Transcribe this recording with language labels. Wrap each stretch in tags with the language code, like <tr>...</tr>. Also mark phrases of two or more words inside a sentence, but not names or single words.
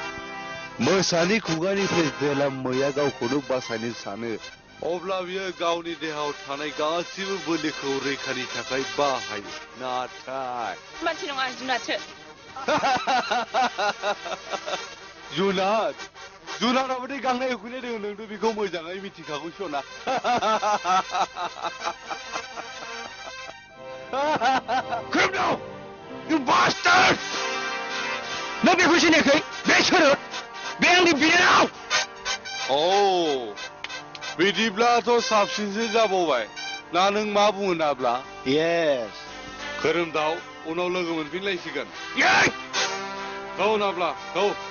<brx>मोसानि खुगानिफ्राय जेला मैया गावखौनो बासायनो सानो अब्ला बियो गावनि देहायाव थानाय गासिबो बोलोखौ रैखानि थाखाय बाहायो नाथाय मानसि नङा जुनारसो जुनार जुनाराबोदि गांनाय उखैनाय दङ नोंथ' बेखौ मोजाङै मिथिखागौ सना</brx> <en>Criminal! You bastard!</en> <brx>नों बेखौ सिनायाखै बे सोरो बे आंनि बिनानाव औ बिदिब्लाथ' साबसिनसो जाबावबाय ना नों मा बुङो नाब्ला</brx> <en>Yes.</en> <brx>खोरोमदाव उनाव लोगो मोनफिनलायसिगोन गौ नाब्ला गौ</brx>